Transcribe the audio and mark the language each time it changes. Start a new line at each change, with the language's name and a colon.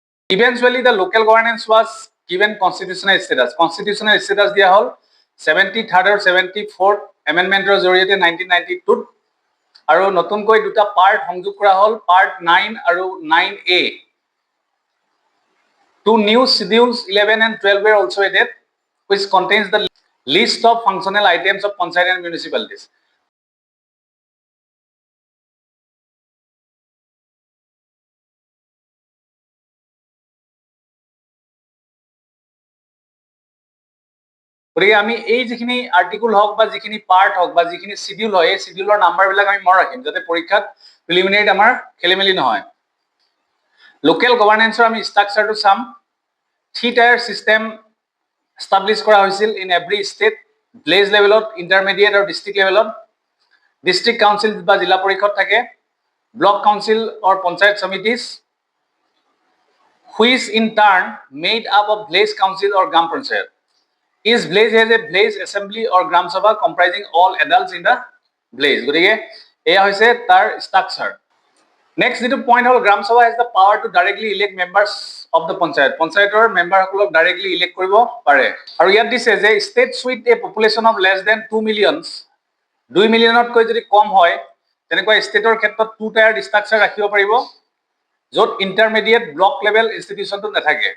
English: Eventually, the local governance was given constitutional status.
Assamese: Constitutional status দিয়া হল 73rd আৰু 74th এমেণ্ডমেণ্টৰ জৰিয়তে 1992 আৰু নতুনকৈ দুটা পাৰ্ট সংযোগ কৰা হল পাৰ্ট 9 আৰু 9A.
English: Two new schedules 11 and 12 were also added, which contains the list of functional items of panchayat and municipalities.
Assamese: গতিকে আমি এই যিখিনি আৰ্টিকল হওক বা যিখিনি পাৰ্ট হওক বা যিখিনি শিডিউল হয় এই শিডিউলৰ নাম্বাৰবিলাক আমি মনত ৰাখিম যাতে পৰীক্ষাত প্ৰিলিমিনাৰীত আমাৰ খেলিমেলি নহয়। লোকেল গভাৰ্নেন্সৰ আমি ষ্ট্ৰাকচাৰটো চাম। 3-tier চিষ্টেম এষ্টাব্লিছ কৰা হৈছিল
English: in every state,
Assamese: ভিলেজ লেভেলত, ইণ্টাৰমিডিয়েট আৰু ডিষ্ট্ৰিক্ট লেভেলত। ডিষ্ট্ৰিক্ট কাউন্সিল বা জিলা পৰিষদ থাকে, block council or panchayat সমিতিজ,
English: which in turn made up of village council or gram panchayat. Each village has a village assembly or gram sabha comprising all adults in the village.
Assamese: গতিকে এয়া হৈছে তাৰ structure. Next যিটো point হ'ল গ্ৰাম সভা
English: has the power to directly elect members of the panchayat.
Assamese: পঞ্চায়তৰ মেম্বাৰসকলক directly elect কৰিব পাৰে। আৰু ইয়াত দিছে যে
English: states with a population of less than 2 million,
Assamese: 2 মিলিয়নতকৈ যদি কম হয় তেনেকুৱা ষ্টেটৰ ক্ষেত্ৰত 2-tier ষ্ট্ৰাকচাৰ ৰাখিব পাৰিব য'ত ইণ্টাৰমিডিয়েট ব্লক লেভেল ইনষ্টিটিউশ্যনটো নাথাকে।